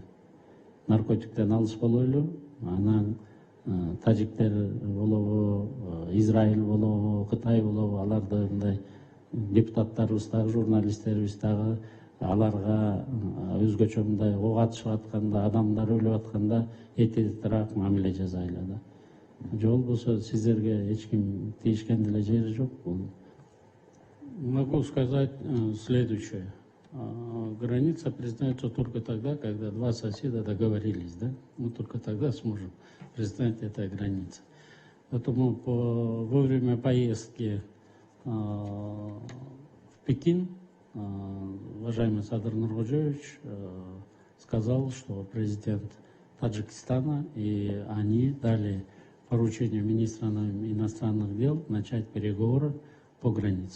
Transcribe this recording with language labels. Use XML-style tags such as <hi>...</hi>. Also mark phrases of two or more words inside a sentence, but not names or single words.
<ky>Наркотиктен алыс болойлу, анан тажиктер болобу, Израиль болобу, Кытай болобу, аларды мындай депутаттарыбыз дагы, журналисттерибиз дагы аларга өзгөчө мындай ок атышып атканда, адамдар өлүп атканда этилтираак мамиле жасайлы да. Же болбосо сиздерге эч ким тийишкен деле жери жок.</ky> <ru>Могу сказать следующее. Граница признается только тогда, когда два соседа договорились, да? Мы только тогда сможем признать этой границей. Поэтому во время поездки в Пекин уважаемый Садыр Нуркожоевич сказал, что президент Таджикистана и они дали поручение министра иностранных дел начать переговоры по границе.</ru>